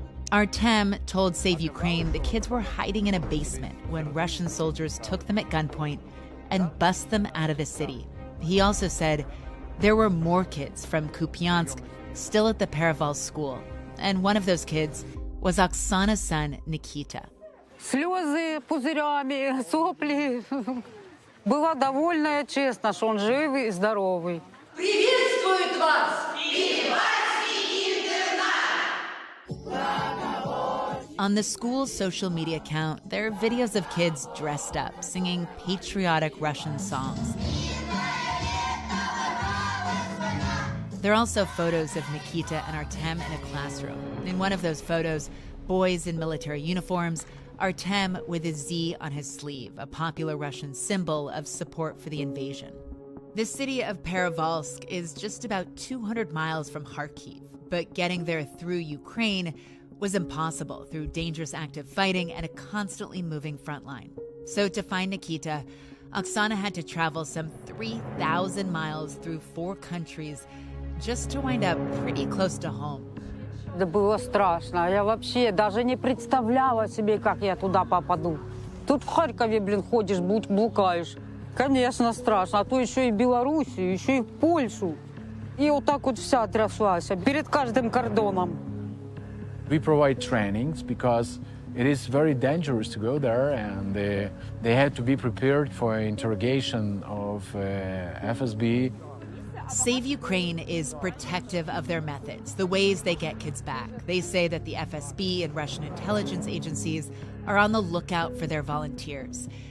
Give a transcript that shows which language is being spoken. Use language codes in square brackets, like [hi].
[en] Artem told Save Ukraine the kids were hiding in a basement when Russian soldiers took them at gunpoint and bust them out of the city. He also said there were more kids from Kupiansk still at the Pereval school, and one of those kids was Oksana's son, Nikita. [ru] Слезы пузырями, сопли. Была довольна, честно, что он живый и здоровый. Приветствует вас Перевальский интернат! [en] On the school's social media account, there are videos of kids dressed up, singing patriotic Russian songs. There are also photos of Nikita and Artem in a classroom. In one of those photos, boys in military uniforms, Artem with a Z on his sleeve, a popular Russian symbol of support for the invasion. The city of Perevalsk is just about 200 miles from Kharkiv, but getting there through Ukraine was impossible through dangerous active fighting and a constantly moving front line. So to find Nikita, Oksana had to travel some 3,000 miles through 4 countries just to wind up pretty close to home. [ru] Да было страшно. Я вообще даже не представляла себе, как я туда попаду. Тут в Харькове, ходишь, блукаешь. Конечно, страшно. А то еще и в Белоруссию, еще и в Польшу. И вот так вот вся тряслась перед каждым кордоном. [en] We provide trainings because It is very dangerous to go there, and they had to be prepared for interrogation of FSB. Save Ukraine is protective of their methods, the ways they get kids back. They say that the FSB and Russian intelligence agencies are on the lookout for their volunteers.